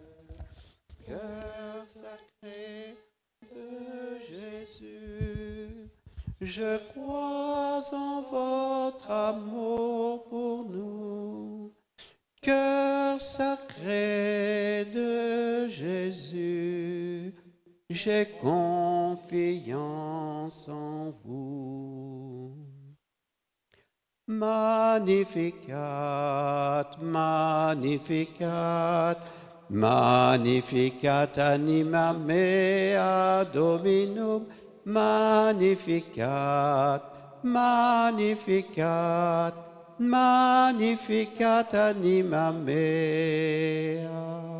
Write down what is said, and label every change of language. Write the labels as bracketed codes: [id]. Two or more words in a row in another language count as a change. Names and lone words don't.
[fr] Cœur sacré de Jésus, je crois en votre amour pour nous. Cœur sacré de Jésus, j'ai confiance en vous. [la] Magnificat, Magnificat, Magnificat anima mea Dominum, Magnificat, Magnificat, Magnificat anima mea.